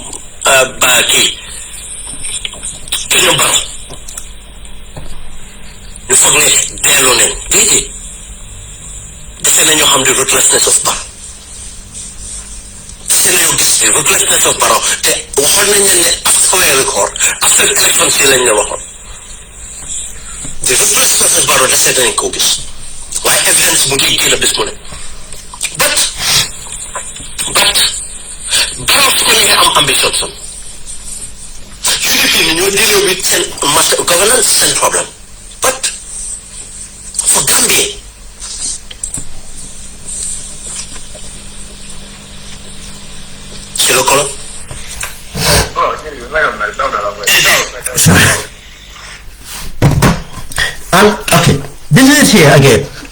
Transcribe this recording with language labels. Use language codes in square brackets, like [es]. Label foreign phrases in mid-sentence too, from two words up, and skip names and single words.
[wo] kër ñoom Barrow ñu foog ne dellu neen déedéet dese nañoo xam ne [en] ruthlessness of Barrow [wo] dese nañoo gis ne [en] ruthlessness of Barrow [wo] te waxoon nañ leen ne [en] after record after elections [wo] yi lañ la waxoon [en] the ruthlessness of Barrow [wo] dese nañ koo gis waaye evidence mu ngi génn bis mu ne but Barrow su ko neexee am ambition sam UDP ni ñoo [en] deal with [wo] seen governance seen problème [en] but for Gambia [fr] c'est le colon. [en] And okay, this is it here again.